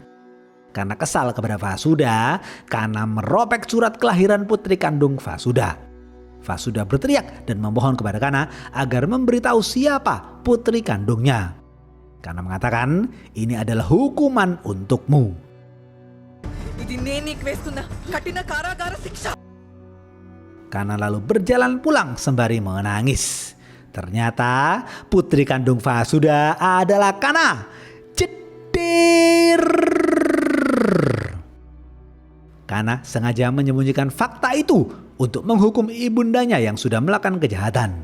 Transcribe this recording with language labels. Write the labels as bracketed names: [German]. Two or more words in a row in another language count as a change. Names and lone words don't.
[Indonesian] Karena kesal kepada Vasuda, Kana merobek surat kelahiran putri kandung Vasuda. Vasuda berteriak dan memohon kepada Kana agar memberitahu siapa putri kandungnya. Kana mengatakan ini adalah hukuman untukmu. [Telugu] ఇది నేను నీకు వేస్తున్న కఠిన కారాగార శిక్ష. [Indonesian] Kana lalu berjalan pulang sembari menangis. Ternyata putri kandung Vasuda adalah Kana. Cetir. Kana sengaja menyembunyikan fakta itu untuk menghukum ibundanya yang sudah melakukan kejahatan.